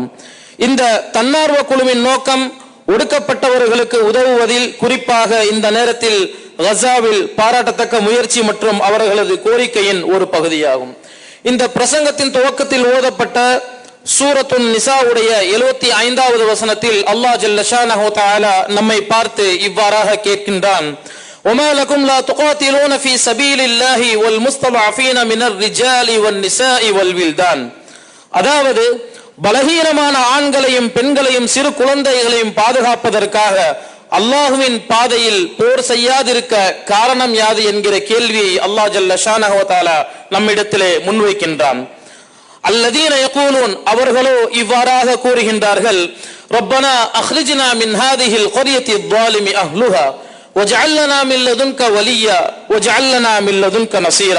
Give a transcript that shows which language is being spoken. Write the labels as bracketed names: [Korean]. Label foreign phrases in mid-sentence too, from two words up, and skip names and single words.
[Tamil] இந்த தன்னார்வ குழுவின் நோக்கம் ஒடுக்கப்பட்டவர்களுக்கு உதவுவதில், குறிப்பாக இந்த நேரத்தில் காசாவில் பாராட்டத்தக்க முயற்சி மற்றும் அவர்களது கோரிக்கையின் ஒரு பகுதியாகும். இந்த பிரசங்கத்தின் துவக்கத்தில் ஓதப்பட்ட சூரத்துன் நிசாவுடைய 75வது வசனத்தில் அல்லாஹ் [Arabic] جل شأنه وتعالى [Tamil] நம்மை பார்த்து இவ்வாறாக கேட்கின்றான்: [Arabic] وما لكم لا تقاتلون في سبيل الله والمستضعفين من الرجال والنساء والولدان. [Tamil] அதாவது பலகீனமான ஆண்களையும் பெண்களையும் சிறு குழந்தைகளையும் பாதுகாப்பதற்காக அல்லாஹுவின் பாதையில் போர் செய்யாதிருக்க காரணம் யாது என்கிற கேள்வியை அல்லாஹ் [Arabic] جل شأنه وتعالى [Tamil] நம்மிடத்திலே முன்வைக்கின்றான். [Arabic] الذين يقولون, [Tamil] அவர்களோ இவ்வாறாக கூறுகின்றார்கள்: [Arabic] ربنا أخرجنا من هذه القرية الظالم أهلها واجعل لنا من لدنك وليا واجعل لنا من لدنك نصيرا.